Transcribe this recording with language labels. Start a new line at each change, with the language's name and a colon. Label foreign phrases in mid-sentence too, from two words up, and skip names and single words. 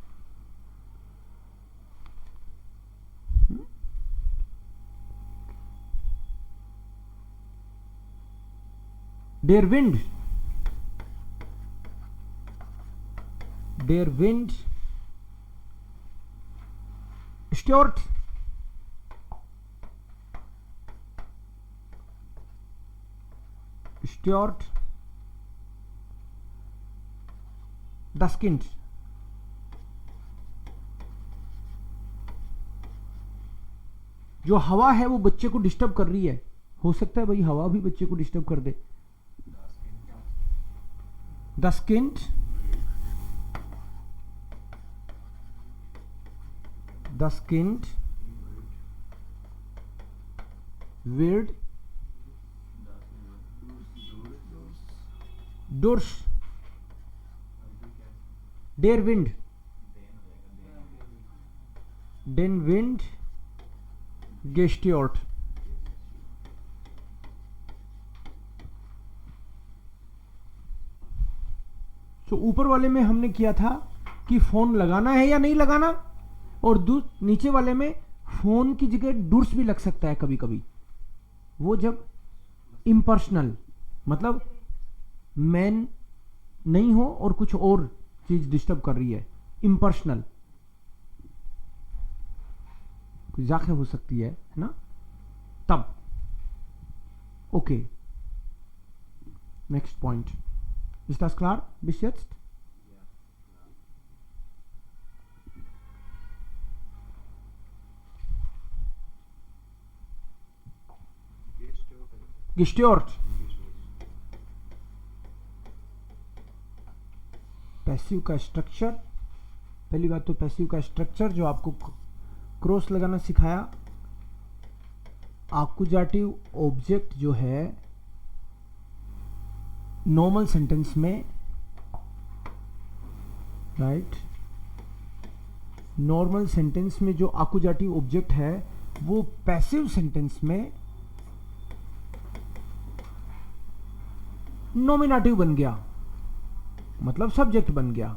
German: Der Wind stört das Kind.
Hindi: जो हवा है वो बच्चे को डिस्टर्ब कर रही है। हो सकता है भाई हवा भी बच्चे को डिस्टर्ब कर दे।
German: Das Kind wird durch den Wind gestört.
Hindi: तो ऊपर वाले में हमने किया था कि फोन लगाना है या नहीं लगाना, और नीचे वाले में फोन की जगह डूर्स भी लग सकता है कभी कभी। वो जब इम्पर्सनल, मतलब मैन नहीं हो और कुछ और चीज डिस्टर्ब कर रही है, इम्पर्सनल कुछ जाके हो सकती है ना, तब।
English: okay, next point.
German: Ist das klar bis jetzt? Gestört.
Hindi: पैसिव का स्ट्रक्चर, पहली बात तो पैसिव का स्ट्रक्चर जो आपको क्रॉस लगाना सिखाया। आकुजाटिव ऑब्जेक्ट जो है
English: normal sentence
Hindi: में, राइट,
English: normal sentence
Hindi: में जो आकुजाटिव ऑब्जेक्ट है वो
English: passive sentence
Hindi: में नॉमिनेटिव बन गया, मतलब सब्जेक्ट बन गया।